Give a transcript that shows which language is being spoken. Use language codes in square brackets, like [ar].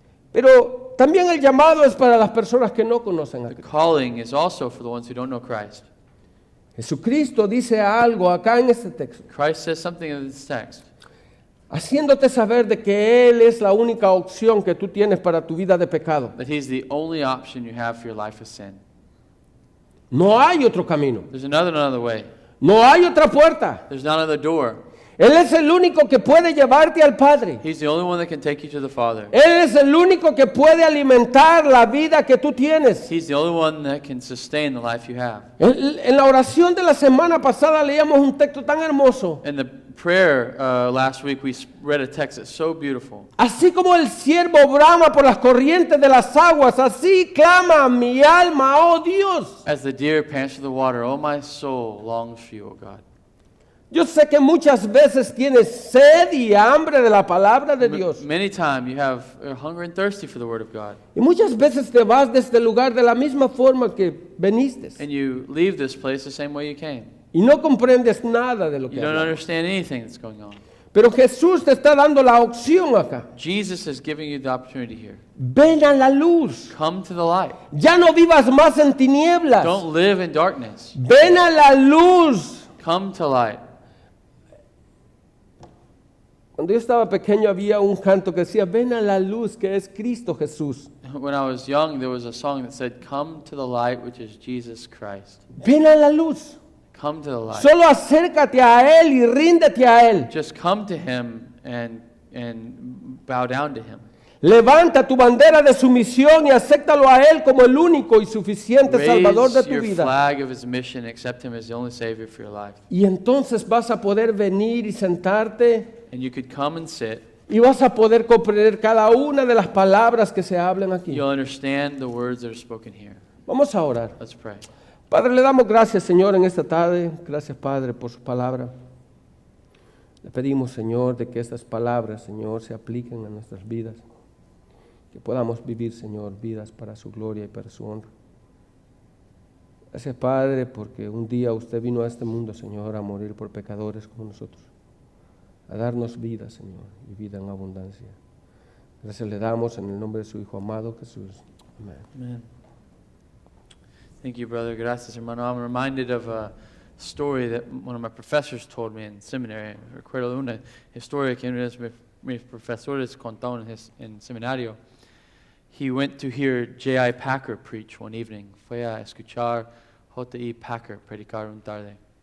[es] Pero también el llamado es para las personas que no conocen a [en] The calling is also for the ones who don't know Christ. [es] Jesucristo dice algo acá en este texto, [en] Christ says something in this text, [es] haciéndote saber de que Él es la única opción que tú tienes para tu vida de pecado. [en] that he's the only option you have for your life of sin. [es] No hay otro camino, [en] There's another way. [es] no hay otra puerta. [en] There's not another door. [es] Él es el único que puede llevarte al Padre. [en] He's the only one that can take you to the Father. [es] Él es el único que puede alimentar la vida que tú tienes. [en] He's the only one that can sustain the life you have. [es] En la oración de la semana pasada leíamos un texto tan hermoso. [en] In the prayer last week, we read a text that's so beautiful. [es] Así como el siervo brama por las corrientes de las aguas, así clama mi alma, oh Dios. [en] As the deer pants for the water, oh my soul longs for you, O God. [es] Yo sé que muchas veces tienes sed y hambre de la palabra de Dios. [en] Many times you have hunger and thirsty for the word of God. [es] Y muchas veces te vas de este lugar de la misma forma que veniste. [en] And you leave this place the same way you came. [es] Y no comprendes nada de lo [en] You [es] que [en] don't [es] hablamos. [en] understand anything that's going on. [es] Pero Jesús te está dando la opción acá. [en] Jesus is giving you the opportunity here. [es] Ven a la luz. [en] Come to the light. [es] Ya no vivas más en tinieblas. [en] Don't live in darkness. [es] Ven a la luz. [en] Come to light. [es] Cuando yo estaba pequeño había un canto que decía, ven a la luz que es Cristo Jesús. [en] When I was young, there was a song that said, "Come to the light, which is Jesus Christ." [es] Ven a la luz. [en] Come to the light. [es] Solo acércate a Él y ríndete a Él. [en] Just come to Him and bow down to Him. [es] Levanta tu bandera de sumisión y acéptalo a Él como el único y suficiente Salvador de [en] Raise [es] tu [en] your [es] vida. [en] flag of His mission. Accept Him as the only Savior for your life. [es] Y entonces vas a poder venir y sentarte [en] And you could come and sit. [es] y vas a poder comprender cada una de las palabras que se hablan aquí. [en] You'll understand the words that are spoken here. [es] Vamos a orar. [en] Let's pray. [es] Padre, le damos gracias, Señor, en esta tarde. Gracias, Padre, por su palabra. Le pedimos, Señor, de que estas palabras, Señor, se apliquen a nuestras vidas. Que podamos vivir, Señor, vidas para su gloria y para su honra. Gracias, Padre, porque un día usted vino a este mundo, Señor, a morir por pecadores como nosotros. A darnos vida, Señor, y vida en abundancia. Gracias le damos en el nombre de su Hijo amado, Jesús. Amén. [en] Amen. Thank you, brother. [es] Gracias, hermano. [en] I'm reminded of a story that one of my professors told me in seminary. [es] Recuerdo una historia que uno de mis profesores contó en seminario. [en] He went to hear J.I. Packer preach one evening. [es] Fue a escuchar J.I. Packer predicar una tarde.